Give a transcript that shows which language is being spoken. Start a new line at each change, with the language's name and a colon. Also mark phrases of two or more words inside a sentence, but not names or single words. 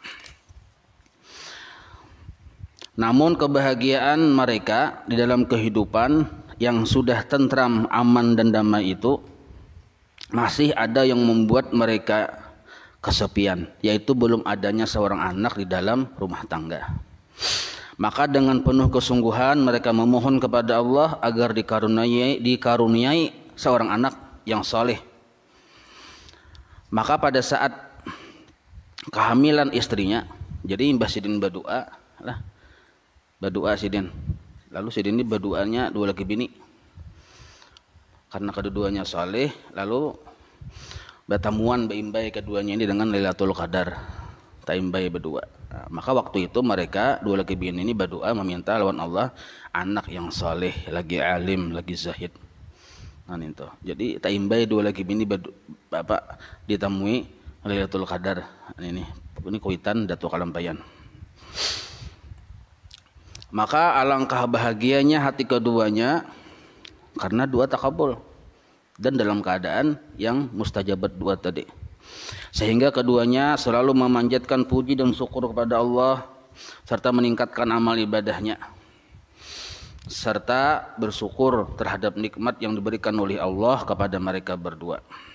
Indonesian: Namun kebahagiaan mereka di dalam kehidupan yang sudah tentram, aman dan damai itu masih ada yang membuat mereka kesepian, yaitu belum adanya seorang anak di dalam rumah tangga. Maka dengan penuh kesungguhan mereka memohon kepada Allah agar dikaruniai seorang anak yang soleh. Maka pada saat kehamilan istrinya, jadi Mbah Sidin berdoa lah, berdoa Sidin. Lalu Sidin ini berdoanya
Banjar: dua laki bini.
Indonesian: Karena kedua-duanya soleh, lalu bertemuan baimbai keduanya ini dengan Lailatul Qadar, taimbai berdua. Nah, maka waktu itu mereka
Banjar: dua laki bini
Indonesian: ini berdoa meminta lawan Allah anak yang soleh, lagi alim, lagi zahid. Nah itu.
Banjar: Jadi taimbai dua laki bini bapak ditemui Lailatul Qadar. Ini kuitan Datuk Kalampayan.
Indonesian: Maka alangkah bahagianya hati keduanya karena dua takabul dan dalam keadaan yang mustajabat dua tadi, sehingga keduanya selalu memanjatkan puji dan syukur kepada Allah serta meningkatkan amal ibadahnya serta bersyukur terhadap nikmat yang diberikan oleh Allah kepada mereka berdua.